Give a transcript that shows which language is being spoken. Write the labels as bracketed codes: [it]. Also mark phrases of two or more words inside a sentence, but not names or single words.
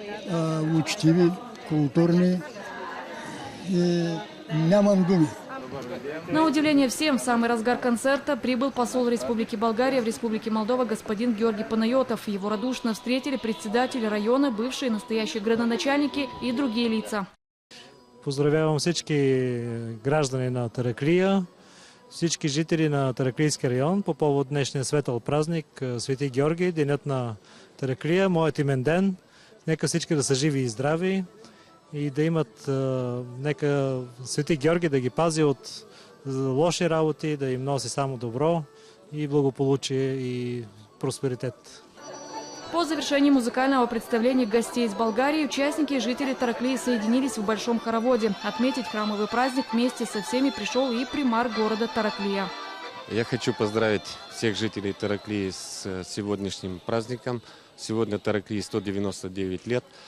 [bg] учтиви, културни и нямам думи. [ru] На удивление всем, в самый разгар концерта прибыл посол Республики Болгария в Республике Молдова господин Георгий Панайотов. Его радушно встретили председатели района, бывшие и настоящие градоначальники и другие лица. [bg] Поздравявам всички граждани на Тараклия, всички жители на Тараклийски район по повод днешния светъл празник Свети Георги, денят на Тараклия, моят имен ден. Нека всички да са живи и здрави и да имат, нека Свети Георги да ги пази от лоши работи, да им носи само добро и благополучие и просперитет. [ru] По завершении музыкального представления гостей из Болгарии участники и жители Тараклии соединились в большом хороводе. Отметить храмовый праздник вместе со всеми пришел и примар города Тараклия. Я хочу поздравить всех жителей Тараклии с сегодняшним праздником. Сегодня Тараклии 199 лет.